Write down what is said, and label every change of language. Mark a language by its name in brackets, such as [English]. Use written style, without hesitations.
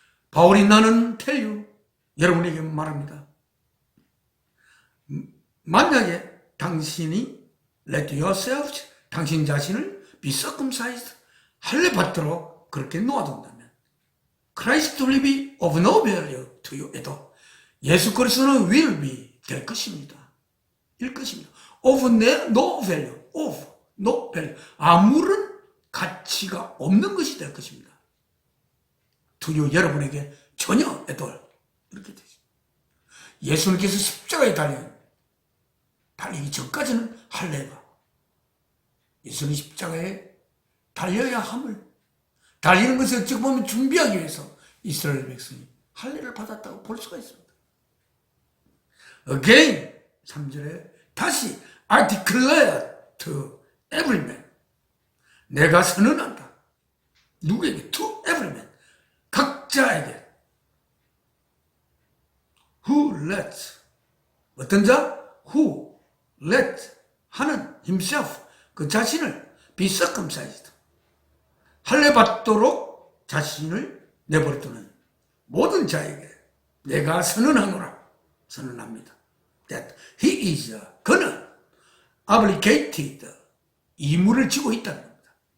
[Korean] 바울이 나는 tell you, 여러분에게 말합니다. 만약에 당신이 let yourself, 당신 자신을 be circumcised, 할례 받도록 그렇게 놓아둔다면 [English] Christ will be of no value to you 에도 예수 그리스도는 will be 될 것입니다. 일 것입니다. of no value, of no value. [Korean] 아무런 가치가 없는 것이 될 것입니다. to you, 여러분에게 전혀 에도 이렇게 되죠. 예수님께서 십자가에 달리기 전까지는 할례가 예수님 십자가에 달려야 함을 달리는 것을 어찌 보면 준비하기 위해서 이스라엘 백성이 할례를 받았다고 볼 수가 있습니다. [English] Again 3절에 다시 I declare to every man 내가 선언한다. [Korean] 누구에게? [English] To every man 각자에게 who let 어떤 자? [Korean] who let 하는 himself 그 자신을 be circumcised 할례 받도록 자신을 내버려두는 모든 자에게 내가 선언하노라 선언합니다. That he is 그는 obligated 의무를 지고 있다는 겁니다.